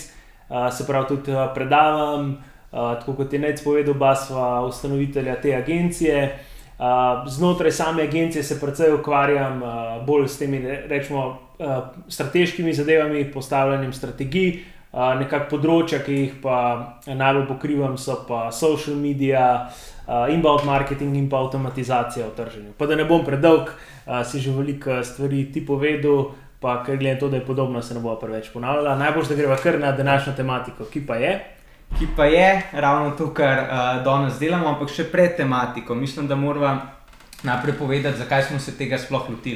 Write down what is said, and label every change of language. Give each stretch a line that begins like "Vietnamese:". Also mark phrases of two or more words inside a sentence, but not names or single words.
Slovenian: Se pravi, tudi predavam, tako kot je Nejc povedal, oba sva ustanovitelja te agencije. Znotraj same agencije se precej ukvarjam bolj s temi, rečemo, strateškimi zadevami, postavljanjem strategij. Nekako področja, ki jih pa najbolj pokrivam, so pa
English: social media, inbound marketing
Slovenian: in pa avtomatizacija v trženju. Pa da ne bom predolg, si že veliko stvari ti povedal, pa ker gledam to, da je podobno, se ne bova preveč ponavljala. Najboljš, da greva kar na današnjo tematiko, ki pa je ravno to, kar danes delamo, ampak še pred tematiko. Mislim, da morava najprej povedati, zakaj smo se tega sploh lotili.